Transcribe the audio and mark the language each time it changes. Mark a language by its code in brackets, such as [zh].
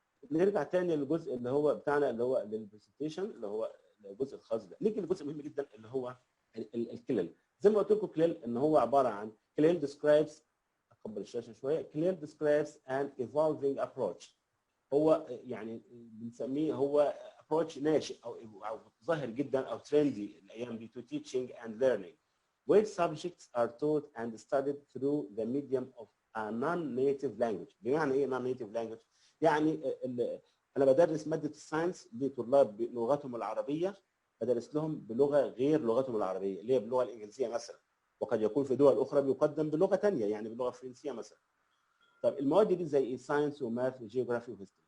[ar] نرجع تاني للجزء اللي هو بتاعنا اللي هو للبرزنتيشن اللي هو الجزء الخاص ده. نيجي لجزء مهم جدا اللي هو الكليل. زي ما قلت لكم كليل ان هو عباره عن كليل describes، اكبر الشاشه شويه، كليل [en] describes an evolving approach. [ar] هو يعني بنسميه هو [en] approach [ar] ناشئ او ظاهر جدا او ترندي الايام دي [en] to teaching and learning where subjects are taught and studied through the medium of a non-native language. [ar] بمعنى ايه [en] non-native language؟ [ar] يعني انا بدرس ماده الساينس لطلاب بلغتهم العربيه، بدرس لهم بلغه غير لغتهم العربيه اللي هي باللغه الانجليزيه مثلا، وقد يكون في دول اخرى بيقدم بلغه ثانيه يعني باللغه الفرنسيه مثلا. طب المواد دي زي ايه؟ ساينس وماث وجيوغرافي وهيستوري.